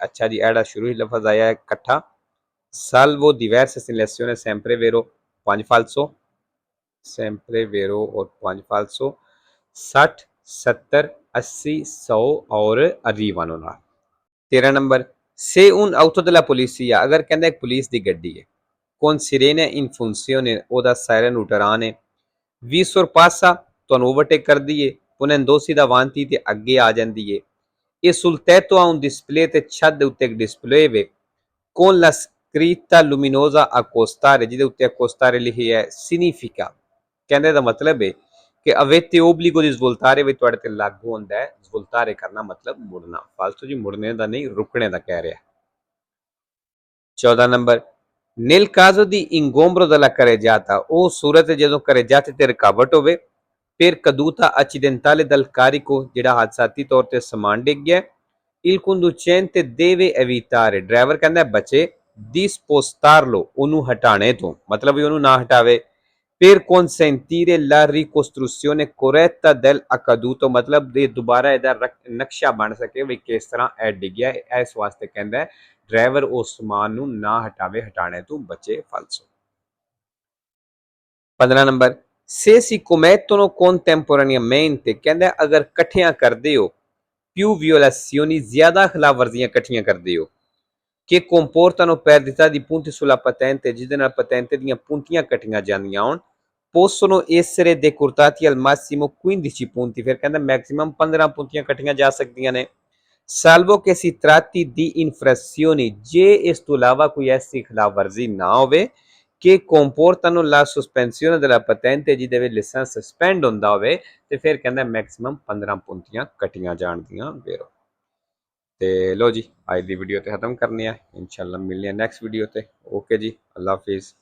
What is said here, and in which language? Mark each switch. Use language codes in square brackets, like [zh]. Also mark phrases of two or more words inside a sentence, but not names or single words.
[pa] ਅੱਛਾ ਜੀ, ਇਹਦਾ ਸ਼ੁਰੂ ਹੀ ਲਫ਼ਜ਼ ਆਇਆ ਹੈ ਇਕੱਠਾ, [it] salvo diversa segnalazione, sempre vero, 5 falso, sempre vero और 5 falso, 60, 70, 80, 100 और arrivano ਨਾਲ। 13 ਨੰਬਰ se un auto della polizia, [pa] ਅਗਰ ਕਹਿੰਦਾ ਇੱਕ ਪੁਲਿਸ ਦੀ ਗੱਡੀ ਹੈ, [it] con sirene in funzione, [pa] ਉਹਦਾ ਸਾਇਰਨ ਉਟਰਾਨ ਹੈ, [it] vi sorpassa, [pa] ਤੁਹਾਨੂੰ ਓਵਰਟੇਕ ਕਰਦੀ ਹੈ, [it] ponendosi davanti, [pa] ਤੇ ਅੱਗੇ ਆ ਜਾਂਦੀ ਹੈ, [it] e sul tetto ha un display, [pa] ਤੇ ਛੱਤ ਦੇ ਉੱਤੇ ਇੱਕ ਡਿਸਪਲੇ ਵੇ, [it] con la scritta luminosa accostare, [pa] ਜਿਹਦੇ ਉੱਤੇ accostare ਲਿਖੀ ਹੈ, significa, ਕਹਿੰਦੇ ਦਾ ਮਤਲਬ ਹੈ ਕਿ [it] avete obbligo di svoltare, [pa] ਵੀ ਤੁਹਾਡੇ ਤੇ ਲਾਗੂ ਹੁੰਦਾ ਹੈ svoltare ਕਰਨਾ, ਮਤਲਬ ਮੁੜਨਾ। ਫਾਲਤੂ ਜੀ ਮੁੜਨੇ ਦਾ ਨਹੀਂ, ਰੁਕਣੇ ਦਾ ਕਹਿ ਰਿਹਾ। 14 ਨੰਬਰ [it] nel caso di ingombro della carreggiata, [pa] ਉਹ ਸੂਰਤ ਜਦੋਂ carreggiate ਤੇ ਰੁਕਾਵਟ ਹੋਵੇ, [it] per caduta accidentale dal carico, [pa] ਜਿਹੜਾ ਹਾਦਸਾਤੀ ਤੌਰ ਤੇ ਸਮਾਨ ਡਿੱਗ ਗਿਆ, [it] il conducente deve evitare, [pa] ਡਰਾਈਵਰ ਕਹਿੰਦਾ ਬਚੇ, [it] di spostarlo, [pa] ਉਹਨੂੰ ਹਟਾਣੇ ਤੋਂ, ਮਤਲਬ ਵੀ ਉਹਨੂੰ ਨਾ ਹਟਾਵੇ, [it] per consentire la ricostruzione corretta del accaduto, [pa] ਮਤਲਬ ਦੇ ਦੁਬਾਰਾ ਇਹਦਾ ਨਕਸ਼ਾ ਬਣ ਸਕੇ ਵੀ ਕਿਸ ਤਰ੍ਹਾਂ ਇਹ ਡਿੱਗਿਆ, ਇਸ ਵਾਸਤੇ ਕਹਿੰਦਾ ਡਰਾਈਵਰ ਉਸ ਸਮਾਨ ਨੂੰ ਨਾ ਹਟਾਵੇ, ਹਟਾਣੇ ਤੋਂ ਬਚੇ। ਫਾਲਸੋ। [it] 15 ਨੰਬਰ se si commettono contemporaneamente, [pa] ਕਹਿੰਦਾ ਅਗਰ ਇਕੱਠਿਆਂ ਕਰਦੇ ਹੋ, [it] più violazioni, [pa] ਜ਼ਿਆਦਾ ਖਿਲਾਫ ਵਰਜ਼ੀਆਂ ਇਕੱਠੀਆਂ ਕਰਦੇ ਹੋ, [it] che comportano perdita di punti sulla patente, [pa] ਜਿਹਦੇ ਨਾਲ ਪਤੈਂਤੇ ਦੀਆਂ puntiਆਂ ਕੱਟੀਆਂ ਜਾਂਦੀਆਂ ਹੋਣ, [it] possono essere decurtati al massimo 15 punti, [pa] ਫਿਰ ਕਹਿੰਦਾ ਮੈਕਸਿਮਮ 15 puntiਆਂ ਕੱਟੀਆਂ ਜਾ ਸਕਦੀਆਂ ਨੇ, [it] salvo che si tratti di infrazioni, [pa] ਜੇ ਇਸ ਤੋਂ ਇਲਾਵਾ ਕੋਈ ਐਸੀ ਖਿਲਾਫ ਵਰਜ਼ੀ ਨਾ ਹੋਵੇ [it] che comportano la sospensione della patente, [pa] ਜਿਹਦੇ ਵਿੱਚ ਲਾਇਸੈਂਸ ਸਸਪੈਂਡ ਹੁੰਦਾ ਹੋਵੇ, ਤੇ ਫਿਰ ਕਹਿੰਦਾ ਮੈਕਸਿਮਮ 15 puntiਆਂ ਕੱਟੀਆਂ ਜਾਣਦੀਆਂ। ਵੇਰੋ ਤੇ ਲੋ ਜੀ, ਅੱਜ ਦੀ ਵੀਡੀਓ ਤੇ ਖਤਮ ਕਰਨੀ ਆ, ਇਨਸ਼ਾਅੱਲਾ ਮਿਲਨੇ ਆ [en] next video [pa] ਤੇ। ਓਕੇ ਜੀ, [ur] اللہ حافظ.